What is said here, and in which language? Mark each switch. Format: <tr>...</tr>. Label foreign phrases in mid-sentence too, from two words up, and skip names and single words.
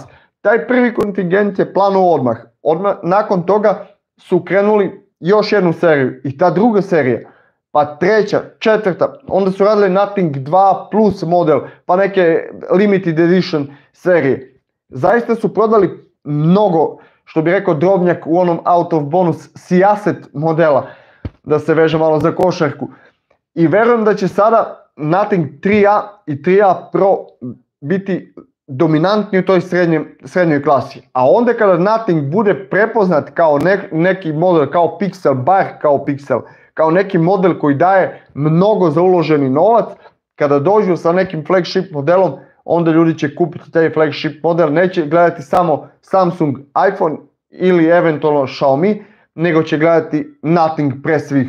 <sr>Taj prvi kontingent je planuo odmah, nakon toga su krenuli još jednu seriju i ta druga serija, pa treća, četvrta, onda su radili Nothing 2 Plus model, pa neke</sr> <en>limited edition</en> <sr>serije. Zaista su prodali mnogo, što bi rekao Drobnjak u onom</sr> <en>out of bonus</en> <sr>sijaset modela, da se veže malo za košarku. I verujem da će sada Nothing 3A i 3A Pro biti dominantni u toj srednjoj klasi. A onda kada Nothing bude prepoznat kao neki model, kao Pixel, bar kao Pixel, kao neki model koji daje mnogo za uloženi novac, kada dođu sa nekim flagship modelom, onda ljudi će kupiti taj flagship model, neće gledati samo Samsung, iPhone ili eventualno Xiaomi, nego će gledati Nothing pre svih.</sr>